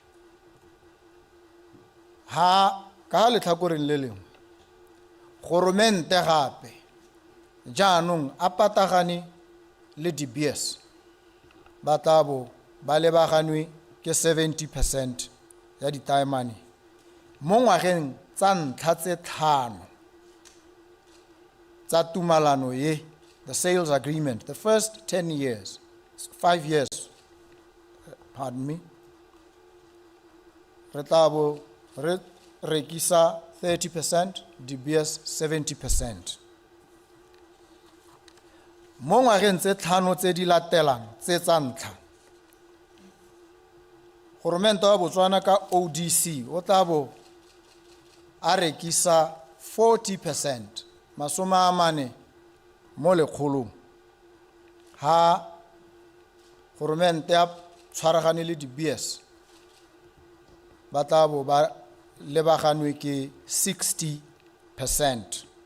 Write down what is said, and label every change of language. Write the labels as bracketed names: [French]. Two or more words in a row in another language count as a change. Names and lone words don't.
[Tswana] Ha ka letlhakoreng le lengwe goromente gape jaanong a patagane le DBS ba tla bo ba lebaganwe ke 70% ya ditaemane mo ngwageng tsa ntlha tse 5 tsa tumalano ye, [English] the sales agreement, the first 10 years, 5 years, pardon me, [Tswana] re tla bo re rekisa 30%, DBS 70%. Mo ngwageng tse 5 tse di latelang tse tsa ntlha, goromente wa Botswana ka ODC o tla bo a rekisa 40%, 40 mo lekgolong, ha goromente ya tshwaragane le DBS ba tla bo ba lebaganwe ke 60%.